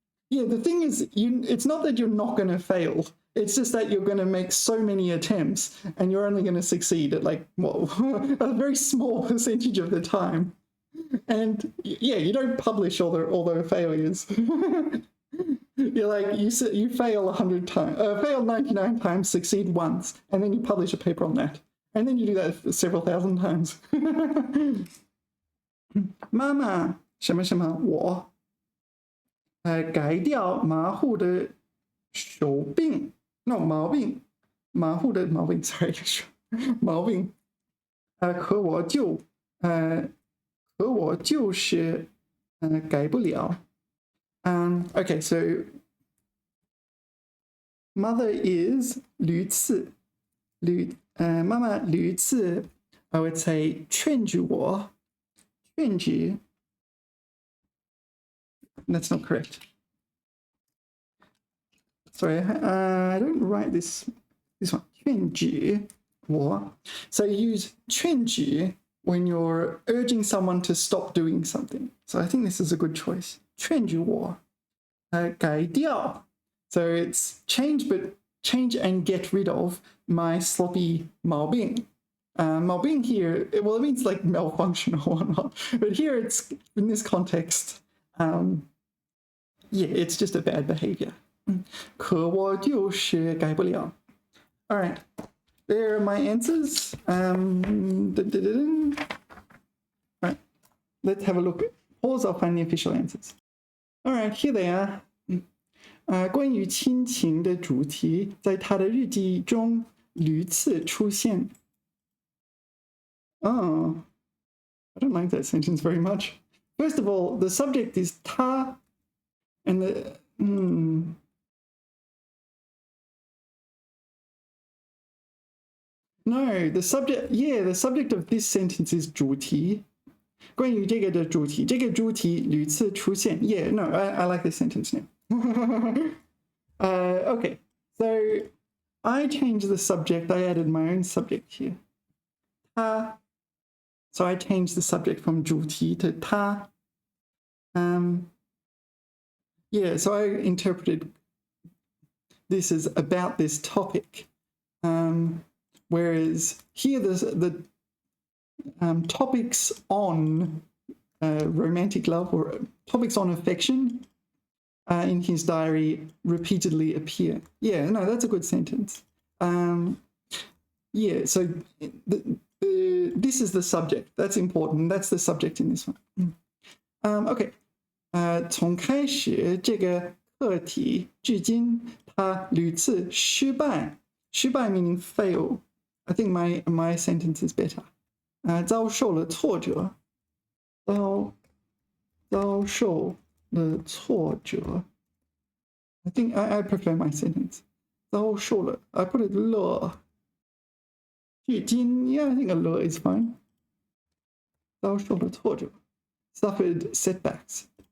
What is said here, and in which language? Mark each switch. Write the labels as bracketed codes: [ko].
[en] Yeah, the thing is, it's not that you're not going to fail. It's just that you're going to make so many attempts and you're only going to succeed at like, well, a very small percentage of the time. And yeah, you don't publish all the failures. You're like, you fail 100 times, fail 99 times, succeed once, and then you publish a paper on that. And then you do that several thousand times. [zh] 妈妈什么什么我改掉马虎的手病 [en] no [zh] 毛病马虎的毛病 [en] sorry [zh] 毛病可我就是改不了 [en] okay so mother is [zh] 屡次妈妈屡次 [en] I would say [zh] 劝止我 [en] That's not correct. Sorry, I don't write this one. [zh] 劝止我 [en] So you use 劝止 when you're urging someone to stop doing something. So I think this is a good choice. [zh] 劝止我改掉 [en] So it's change, but change and get rid of my sloppy 毛病 Malbing here, well, it means like malfunction or whatnot. But here it's, in this context, yeah, it's just a bad behavior. [zh] 可我就是改不了. [en] All right, there are my answers. All right, let's have a look. Pause, I'll find the official answers. All right, here they are. [zh] 关于亲情的主题在他的日记中屡次出现。 [en] Oh, I don't like that sentence very much. First of all, the subject is 他 and the No, the subject of this sentence is 主题。 [zh] 关于这个的主题，这个主题屡次出现。 [en] Yeah, no, I like this sentence now. Okay, so I changed the subject. I added my own subject here. 他 So I changed the subject from 主题 to 他. Yeah, so I interpreted this as about this topic. Whereas here the topics on romantic love or topics on affection in his diary repeatedly appear. Yeah, no, that's a good sentence. Yeah, so this is the subject. That's important. That's the subject in this one. Okay. [zh] 从开始这个课题至今，他屡次失败。 [en] 失败 meaning fail. I think my sentence is better. [zh] 遭受了挫折，遭受了挫折。 [en] I think I prefer my sentence. [zh] 遭受了 [en] I put it 了。至今 yeah, I think a 了 is fine. [zh] 遭受了挫折 [en] suffered setbacks.